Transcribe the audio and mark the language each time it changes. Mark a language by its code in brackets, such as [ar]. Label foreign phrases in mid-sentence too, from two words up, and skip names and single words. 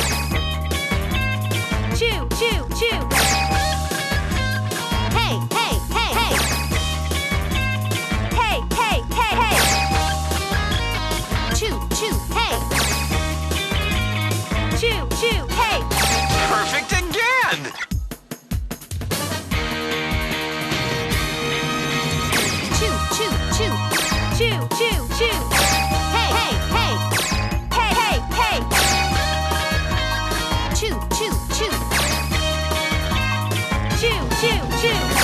[en] Choo, choo, choo. Hey, hey, hey, hey. Hey, hey, hey, hey. Choo, choo, hey. Choo, choo, hey. Perfect again! Choo, choo, choo. Choo, choo, choo. Hey, hey, hey. Hey, hey, hey. Choo, choo, choo. Choo, choo, choo.